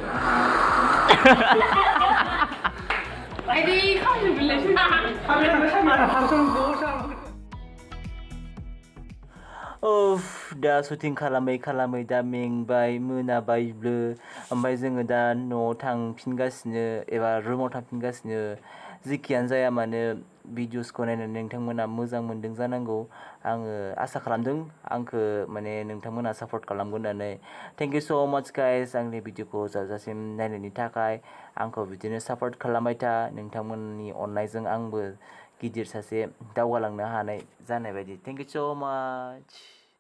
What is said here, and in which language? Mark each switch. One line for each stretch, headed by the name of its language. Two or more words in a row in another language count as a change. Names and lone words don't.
English: Ready,
Malay: kau juga boleh.
Bodo: दा शुटिं खालामै दा मेंबाय मोनाबायबो ओमफ्राय जोङो दा न'आव थांफिनगासिनो एबा रुमाव थांफिनगासिनो जिखियानो जाया मानो भिडिअसखौ नायनानै नोंथांमोना मोजां मोनदों जानांगौ आङो आसा खालामदों आंखौ माने नोंथांमोना सापर्ट खालामगोन होननानै
English: thank you so much guys
Bodo: आंनि भिडिअखौ जोबजासिम नायनायनि थाखाय आंखौ बिदिनो सापर्ट खालामबाय था नोंथांमोननि अननायजों आंबो गिदिर सासे दावगालांनो हानाय जानाय बायदि
English: thank you so much